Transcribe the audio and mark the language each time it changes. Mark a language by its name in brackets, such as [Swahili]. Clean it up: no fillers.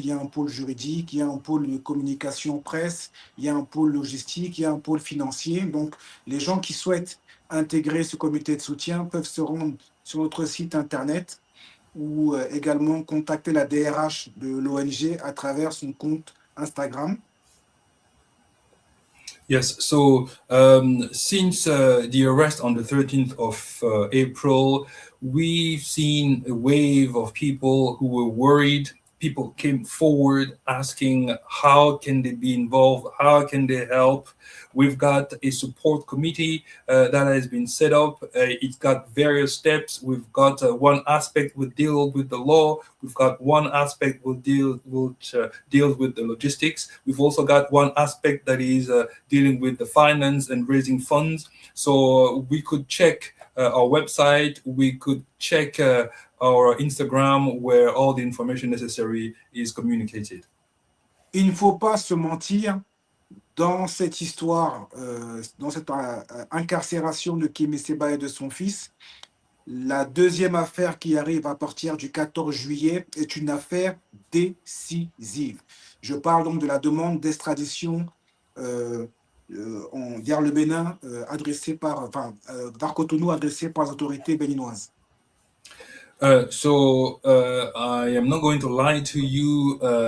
[French] Il y a un pôle juridique, il y a un pôle de communication presse, il y a un pôle logistique, il y a un pôle financier. Donc, les gens qui souhaitent intégrer ce comité de soutien peuvent se rendre sur notre site internet ou également contacter la DRH de l'ONG à travers son compte Instagram. [English] Yes, so since the arrest on the 13th of April, we've seen a wave of people who were worried. People came forward asking how can they be involved, how can they help. We've got a support committee that has been set up. It's got various steps. We've got one aspect will deal with the law. We've got one aspect will deals with the logistics. We've also got one aspect that is dealing with the finance and raising funds. So we could check our website. We could check our Instagram where all the information necessary is communicated. [French] Il ne faut pas se mentir. Dans cette histoire, dans cette incarcération de Kemi Seba et de son fils, la deuxième affaire qui arrive à partir du 14 juillet est une affaire décisive. Je parle donc de la demande d'extradition vers le Bénin vers Cotonou adressée par les autorités béninoises. [English] I am not going to lie to you.